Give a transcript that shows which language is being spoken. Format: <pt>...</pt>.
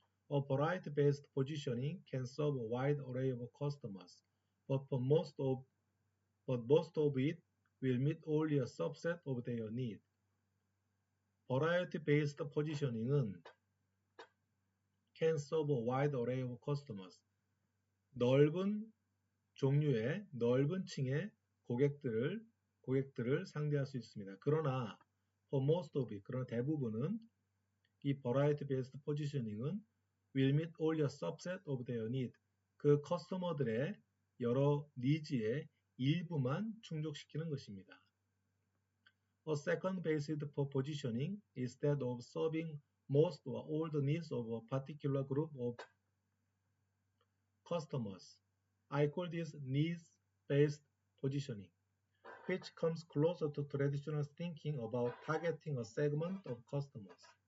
<en>A variety-based positioning can serve a wide array of customers, but most of it will meet only a subset of their need. Variety-based positioning은 can serve a wide array of customers.</en> <ko>넓은 종류의 넓은 층의 고객들을 상대할 수 있습니다. 그러나</ko> <en>for most of it,</en> <ko>그러나 대부분은 이 variety-based positioning은</ko> <en>will meet only a subset of their need.</en> <ko>그 커스터머들의 여러 니즈의 일부만 충족시키는 것입니다.</ko> <en>A second basis for positioning is that of serving most or all the needs of a particular group of customers. I call this needs-based positioning. which comes closer to traditional thinking about targeting a segment of customers.</en>